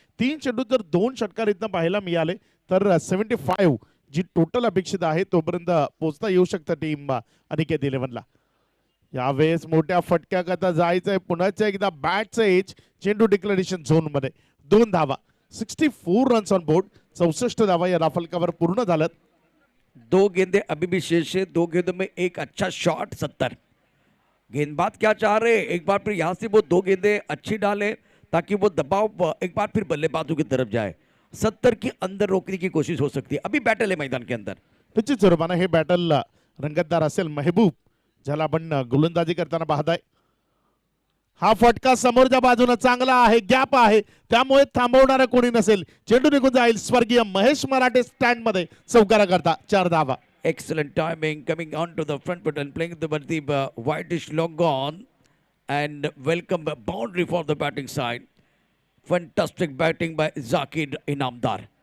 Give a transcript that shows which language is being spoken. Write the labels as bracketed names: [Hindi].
[Marathi] 3 चेंडू जर 2 षटकार इथं पाहायला मिळाले तर 75 जी टोटल अपेक्षित आहे तोपर्यंत पोहोचता येऊ शकतं टीम अनिकेत 11ला. यावेळेस मोठ्या फटक्याकरता जायचंय. पुन्हा एकदा बॅटचं एज चेंडू डिक्लेरेशन झोन मध्ये. 2 धावा, 64 [English] Runs on board. [Marathi] 64 धावा या धावफलकावर पूर्ण झाल्यात. [Hindi] 2 गेंदे अभी भी शेष है, 2 गेंदों में एक अच्छा शॉट 70। गेंदबाज क्या चाह रहे हैं, एक बार फिर यहाँ से वो 2 गेंदे अच्छी डालें ताकि वो दबाव एक बार फिर बल्लेबाजों की तरफ जाए। 70 के अंदर रोकने की कोशिश हो सकती है, अभी बैटल है मैदान के अंदर। [Marathi] निश्चित स्वरूपानं हे बॅटल रंगतदार असेल. महबूब ज्याला आपण गोलंदाजी करताना पाहताय. हा फटका समोरच्या बाजूने चांगला आहे, गॅप आहे, त्यामुळे थांबवणारा कोणी नसेल. चेंडू निघून जाईल. स्वर्गीय महेश मराठे स्टँड मध्ये चौकारा करता 4 धावा. [English] Excellent timing coming on to the front foot and playing the whitish long on and welcome boundary for the batting side. Fantastic batting by Zakir Inamdar.